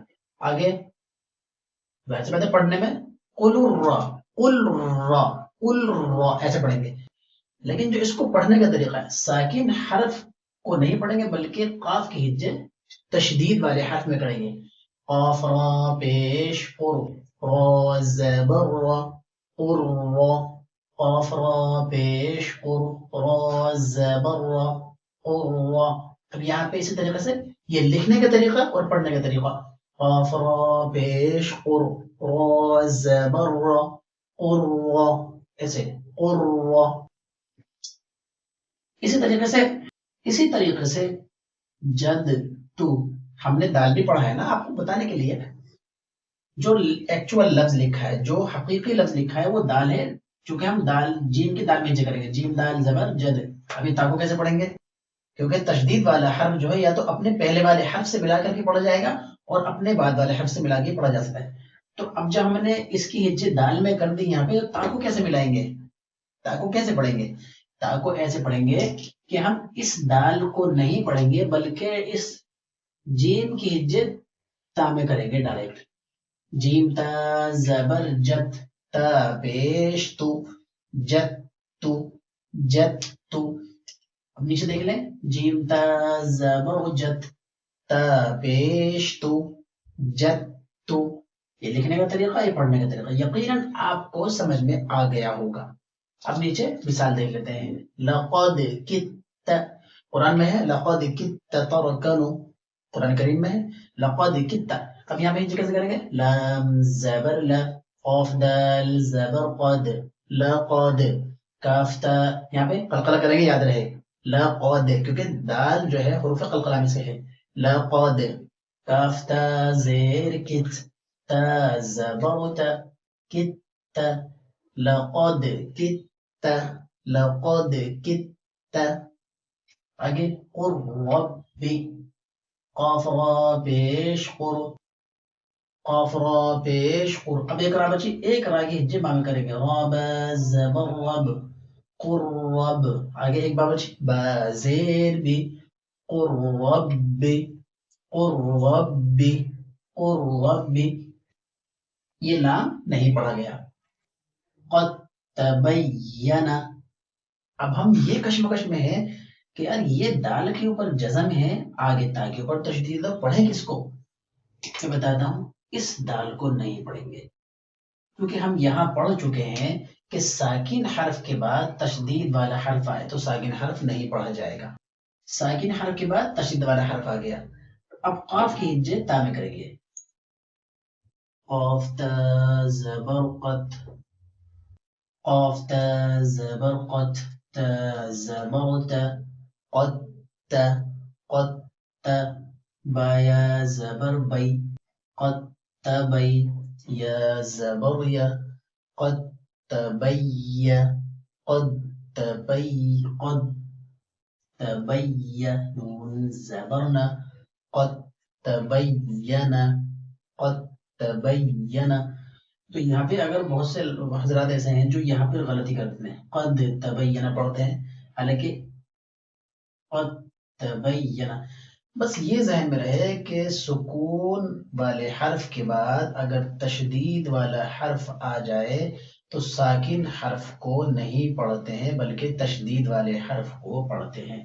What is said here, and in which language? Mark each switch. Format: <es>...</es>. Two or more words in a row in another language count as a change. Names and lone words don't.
<ur>آگے ویسے بات ہے پڑھنے میں قل الرا، قل را، قل را ایسے پڑھیں گے. لیکن جو اس کو پڑھنے کا طریقہ ہے، ساکن حرف کو نہیں پڑھیں گے بلکہ قاف کی ہجے تشدید والے حرف میں کریں گے. قاف را پیش قر، را زبر را، قر را. قاف را پیش قر، را زبر را، قر را. اب یہاں پہ اسی طریقے سے یہ لکھنے کا طریقہ اور پڑھنے کا طریقہ. قاف را پیش قر، را زبر را، قر را. ایسے قر را. اسی طریقے سے جد تو، ہم نے دال بھی پڑھا ہے نا آپ کو بتانے کے لیے. جو ایکچوئل لفظ لکھا ہے، جو حقیقی لفظ لکھا ہے وہ دال ہے. چونکہ ہم دال جیم کی دال میں ہجے کریں گے، جیم دال زبر جد. ابھی تا کو کیسے پڑھیں گے؟ کیونکہ تشدید والا حرف جو ہے یا تو اپنے پہلے والے حرف سے ملا کر کے پڑھا جائے گا اور اپنے بعد والے حرف سے ملا کے پڑھا جا سکتا ہے. تو اب جب ہم نے اس کی ہجے دال میں کر دی یہاں پہ، تا کو کیسے ملائیں گے؟ تا کو کیسے پڑھیں گے؟ تا کو ایسے پڑھیں گے کہ ہم اس دال کو نہیں پڑھیں گے بلکہ اس جیم کی ہجے تا میں کریں گے ڈائریکٹ. جیم تا زبر جت، تا پیش تو، جت تو، جت تو. اب نیچے دیکھ لیں، جیم تا زبر جت، تا پیش تو، جت تو. یہ لکھنے کا طریقہ، یہ پڑھنے کا طریقہ یقیناً آپ کو سمجھ میں آ گیا ہوگا. اب نیچے مثال دیکھ لیتے ہیں.</ur> <ar>لقد کت،</ar> <ur>قرآن میں ہے</ur> <ar>لقد کت ترکنو،</ar> <ur>قرآن کریم میں ہے</ur> <ar>لقد کت.</ar> <ur>اب یہاں پہ کیسے کریں گے؟</ur> <ar>لام زبر</ar> <ur>لا، قاف دال زبر قد، لقد. کاف تا، یہاں پہ قلقلہ کریں گے یاد رہے، لقد، کیونکہ دال جو ہے حروف قلقلہ میں سے ہے. لقد. کاف تا زیر کت، تا زبر تا، کت.</ur> <ar>لقد کت، لقد کت.</ar> <ur>آگے</ur> <ar>قر ربی،</ar> <ur>قاف را پیش قر، قاف را پیش قر. اب ایک را بچی، ایک را کی ہجے با میں کریں گے، رب زبر رب، قر رب. آگے ایک با بچی، با زیر بی،</ur> <ar>قر ربی، قر ربی، قر ربی.</ar> <ur>یہ لام نہیں پڑھا گیا.</ur> <ar>قد تبین.</ar> <ur>اب ہم یہ کشمکش میں ہے کہ یار یہ دال کے اوپر جزم ہے، آگے تا کے اوپر تشدید ہے، پڑھیں کس کو؟ میں بتاتا ہوں، اس دال کو نہیں پڑھیں گے کیونکہ ہم یہاں پڑھ چکے ہیں کہ ساکن حرف کے بعد تشدید والا حرف آئے تو ساکن حرف نہیں پڑھا جائے گا. ساکن حرف کے بعد تشدید والا حرف آ گیا. اب قاف کی ہجے تا میں کریں گے. قاف تا زبر قت، قاف تا زبر قت، تا زبر تا، قد تا، قد تا. با یا زبر بی، قد تبی. یا زبر یا،</ur> <ar>قد تبی، قد تبی، قد تبی.</ar> <ur>نون زبرنا،</ur> <ar>قد تبین، قد تبین.</ar> <ur>تو یہاں پہ اگر بہت سے حضرات ایسے ہیں جو یہاں پہ غلطی کرتے ہیں،</ur> <ar>قد تبین</ar> <ur>پڑھتے ہیں حالانکہ</ur> <ar>قد تبین.</ar> <ur>بس یہ ذہن میں رہے کہ سکون والے حرف کے بعد اگر تشدید والا حرف آ جائے تو ساکن حرف کو نہیں پڑھتے ہیں بلکہ تشدید والے حرف کو پڑھتے ہیں.</ur>